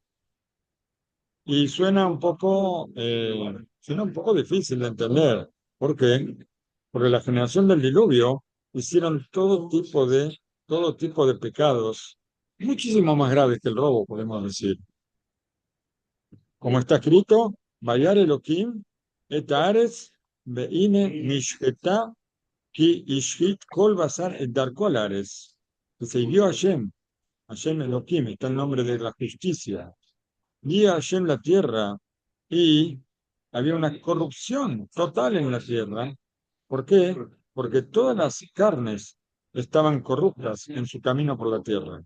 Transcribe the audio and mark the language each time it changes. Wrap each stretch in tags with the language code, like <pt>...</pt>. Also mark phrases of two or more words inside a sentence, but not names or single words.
<es>Y suena un poco difícil de entender. ¿Por qué? Porque la generación del diluvio hicieron todo tipo de pecados, muchísimo más graves que el robo, podemos decir. Como está escrito,</es> <he>וירא אלהים את הארץ והנה נשחתה כי השחית כל בשר את דרכו על הארץ.</he> <es>Que se vio Hashem Elohim, está el nombre de la justicia. Guía Hashem la tierra y había una corrupción total en la tierra. ¿Por qué? Porque todas las carnes estaban corruptas en su camino por la tierra.</es>